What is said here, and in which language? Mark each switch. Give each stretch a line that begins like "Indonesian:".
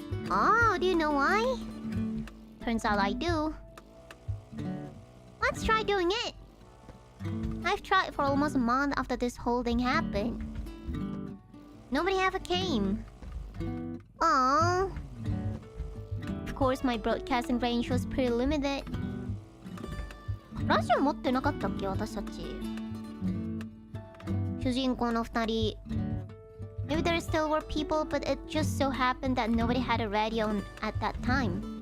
English: Oh, do you know why? Turns out I do. Let's try doing it. I've tried for almost a month after this whole thing happened. Nobody ever came. Aww. Of course, my broadcasting range was pretty limited.
Japanese: ラジオ持ってなかったっけ私たち。主人公の二人。
English: Maybe there still were people, but it just so happened that nobody had a radio at that time.